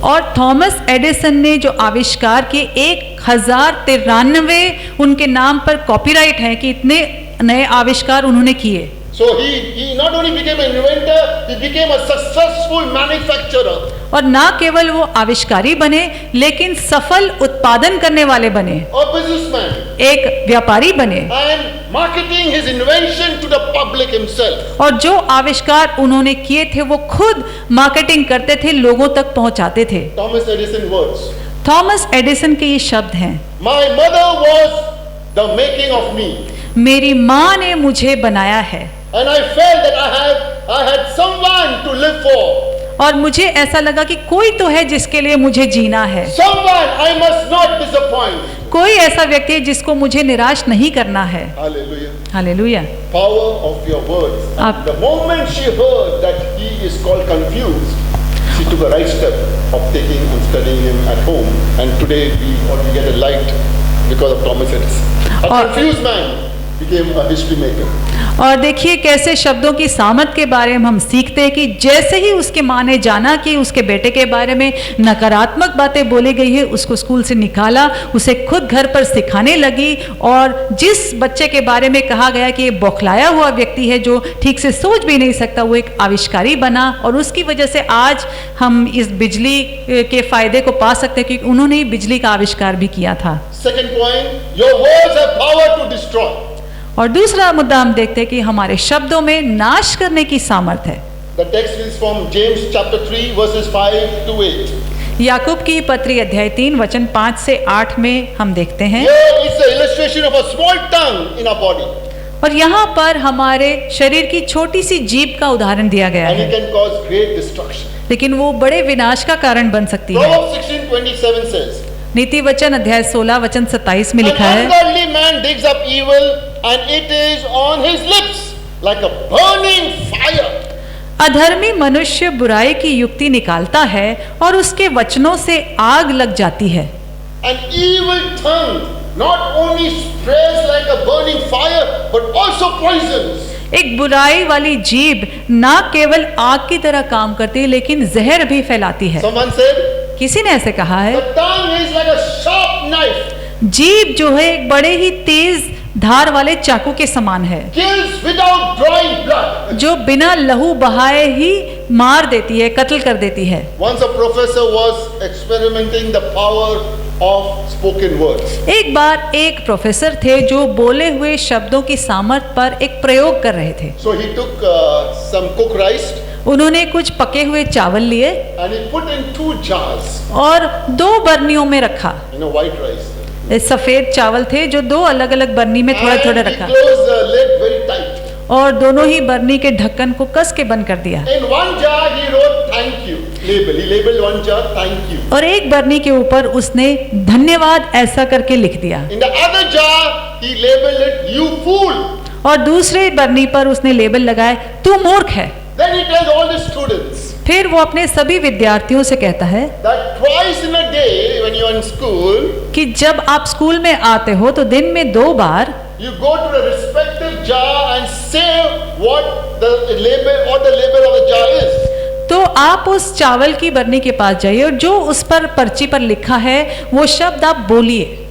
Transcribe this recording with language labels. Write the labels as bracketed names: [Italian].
[Hindi] और Thomas Edison ने जो आविष्कार किए 1093 उनके नाम पर कॉपीराइट है कि इतने नए आविष्कार उन्होंने किए। [English] So he not only became an inventor, he became a successful manufacturer. [Hindi] और ना केवल वो आविष्कारी बने लेकिन सफल उत्पादन करने वाले बने, [English] a businessman, [Hindi] एक व्यापारी बने, [English] and marketing his invention to the public himself. [Hindi] और जो आविष्कार उन्होंने किए थे वो खुद मार्केटिंग करते थे, लोगों तक पहुंचाते थे। [English] Thomas Edison words. [Hindi] Thomas Edison के ये शब्द हैं, [English] My mother was the making of me, [Hindi] मेरी माँ ने मुझे बनाया है [English] and I felt that I had someone to live for. [Hindi] और मुझे ऐसा लगा कि कोई तो है जिसके लिए मुझे जीना है, [English] Someone I must not disappoint. [Hindi] कोई ऐसा व्यक्ति है जिसको मुझे निराश नहीं करना है। [English] Hallelujah. [Hindi] Hallelujah. [English] Power of your words. Up. The moment she heard that he is called confused, she took a right step of taking and studying him at home. And today we altogether light because of Thomas Edison. A confused man became a history maker. [Hindi] और देखिए कैसे शब्दों की सामर्थ के बारे में हम सीखते हैं कि जैसे ही उसके माँ ने जाना कि उसके बेटे के बारे में नकारात्मक बातें बोली गई है, उसको स्कूल से निकाला, उसे खुद घर पर सिखाने लगी, और जिस बच्चे के बारे में कहा गया कि ये बौखलाया हुआ व्यक्ति है जो ठीक से सोच भी नहीं सकता, वो एक आविष्कारी बना, और उसकी वजह से आज हम इस बिजली के फायदे को पा सकते हैं क्योंकि उन्होंने ही बिजली का आविष्कार भी किया था। [English] Second point, your words have power to destroy. [Hindi] और दूसरा मुद्दा हम देखते हैं कि हमारे शब्दों में नाश करने की सामर्थ है। [English] The text is from James chapter 3 verses 5 to 8. [Hindi] याकूब की पत्री अध्याय 3 वचन 5 से 8 में हम देखते हैं, [English] Here is the illustration of a small tongue in our body, [Hindi] और यहाँ पर हमारे शरीर की छोटी सी जीभ का उदाहरण दिया गया [English] and it [Hindi] है, [English] can cause great destruction. [Hindi] लेकिन वो बड़े विनाश का कारण बन सकती है। [English] Proverbs 16:27 says, [Hindi] नीति वचन अध्याय 16 वचन 27 में [English] An [Hindi] लिखा है, [English] ungodly man digs up evil, and it is on his lips like a burning fire. [Hindi] अधर्मी मनुष्य बुराई की युक्ति निकालता है और उसके वचनों से आग लग जाती है। [English] An evil tongue not only spreads like a burning fire, but also poisons. [Hindi] एक बुराई वाली जीभ ना केवल आग की तरह काम करती है लेकिन जहर भी फैलाती है। [English] Someone said, [Hindi] किसी ने ऐसे कहा है, [English] the tongue is like a sharp knife, [Hindi] जीभ जो है एक बड़े ही तेज धार वाले चाकू के समान है, [English] kills without drawing blood. [Hindi] जो बिना लहू बहाए ही मार देती है, कत्ल कर देती है। [English] Once a professor was experimenting the power of spoken words. [Hindi] एक बार एक प्रोफेसर थे जो बोले हुए शब्दों की सामर्थ पर एक प्रयोग कर रहे थे। [English] So he took some cooked rice [Hindi] उन्होंने कुछ पके हुए चावल लिए [English] and he put in 2 jars. [Hindi] और 2 बर्नियों में रखा। [English] White rice. [Hindi] सफेद चावल थे जो 2 अलग अलग बर्नी में थोड़ा थोड़ा [English] And he [Hindi] रखा, [English] closed the lid very tight. [Hindi] और दोनों ही बर्नी के ढक्कन को कस के बंद कर दिया। [English] In one jar he wrote thank you label. He labeled one jar thank you. [Hindi] और एक बर्नी के ऊपर उसने धन्यवाद ऐसा करके लिख दिया, [English] In the other jar he labeled it you fool. [Hindi] और दूसरे बर्नी पर उसने लेबल लगाया तू मूर्ख है। [English] Then he tells all the students [Hindi] फिर वो अपने सभी विद्यार्थियों से कहता है [English] that twice in a day when you are in school, [Hindi] कि जब आप स्कूल में आते हो तो दिन में 2 बार [English] you go to the respective jar and say what the label of the jar is. [Hindi] तो आप उस चावल की बर्नी के पास जाइए और जो उस पर पर्ची पर लिखा है वो शब्द आप बोलिए,